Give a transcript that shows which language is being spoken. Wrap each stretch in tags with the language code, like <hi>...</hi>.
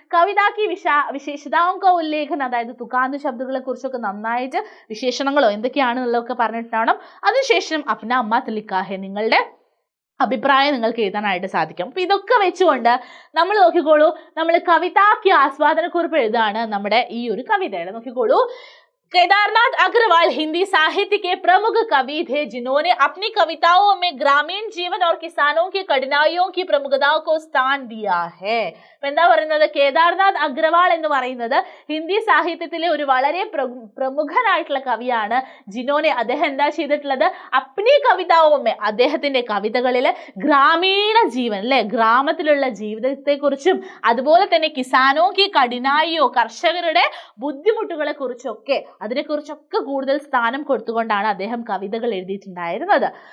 <hi>കവിതാക്കി വിശേഷതാओं का ഉല്ലേഖനം,</hi> <ml>അതായത് തുകാന്ത ശബ്ദങ്ങളെ കുറിച്ചൊക്കെ നന്നായിട്ട് വിശേഷണങ്ങളോ എന്തൊക്കെയാണെന്നുള്ളതൊക്കെ പറഞ്ഞിട്ടുണ്ടാവണം. അതിനുശേഷം</ml> <hi>അപ്നാ മത് ലിഖാ ഹെ,</hi> <ml>നിങ്ങളുടെ അഭിപ്രായം നിങ്ങൾക്ക് എഴുതാനായിട്ട് സാധിക്കും. അപ്പൊ ഇതൊക്കെ വെച്ചുകൊണ്ട് നമ്മൾ നോക്കിക്കോളൂ, നമ്മൾ കവിതാക്കി ആസ്വാദനക്കുറിപ്പ് എഴുതാണ് നമ്മുടെ ഈ ഒരു കവിതയുടെ. നോക്കിക്കോളൂ,</ml> <hi>केदारनाथ अग्रवाल हिंदी साहित्य के प्रमुख कवि थे जिन्होंने अपनी कविताओं में ग्रामीण जीवन और किसानों की कठिनाइयों की प्रमुखता को स्थान दिया है.</hi> <ml>എന്താ പറയുന്നത്, കേദാർനാഥ് അഗ്രവാൾ എന്ന് പറയുന്നത് ഹിന്ദി സാഹിത്യത്തിലെ ഒരു വളരെ പ്രമുഖനായിട്ടുള്ള കവിയാണ്. ജിനോനെ അദ്ദേഹം എന്താ ചെയ്തിട്ടുള്ളത്,</ml> <hi>അപ്നി കവിതാവുമേ</hi> <ml>അദ്ദേഹത്തിന്റെ കവിതകളിൽ ഗ്രാമീണ ജീവൻ അല്ലെ, ഗ്രാമത്തിലുള്ള ജീവിതത്തെക്കുറിച്ചും അതുപോലെ തന്നെ</ml> <hi>കിസാനോ കി കഠിനായിയോ</hi> <ml>കർഷകരുടെ ബുദ്ധിമുട്ടുകളെ കുറിച്ചൊക്കെ അതിനെക്കുറിച്ചൊക്കെ കൂടുതൽ സ്ഥാനം കൊടുത്തുകൊണ്ടാണ് അദ്ദേഹം കവിതകൾ എഴുതിയിട്ടുണ്ടായിരുന്നത്.</ml>